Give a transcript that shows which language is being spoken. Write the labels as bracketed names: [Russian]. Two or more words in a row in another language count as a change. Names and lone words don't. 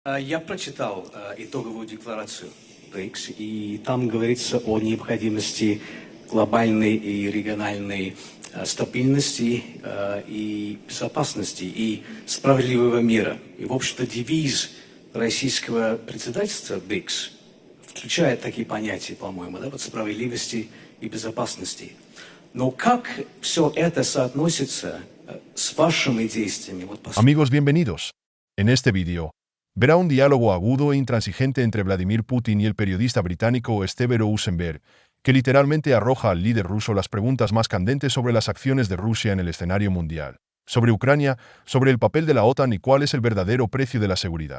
[Russian] Я прочитал итоговую декларацию БРИКС, и там говорится о необходимости глобальной и региональной стабильности и безопасности и справедливого мира. И, в общем-то, девиз российского председательства БРИКС включает такие понятия, по-моему, да, вот справедливости и безопасности. Но как все это соотносится с вашими действиями? [Spanish] Amigos, bienvenidos. En este vídeo, verá un diálogo agudo e intransigente entre Vladimir Putin y el periodista británico Steve Rosenberg, que literalmente arroja al líder ruso las preguntas más candentes sobre las acciones de Rusia en el escenario mundial, sobre Ucrania, sobre el papel de la OTAN y cuál es el verdadero precio de la seguridad.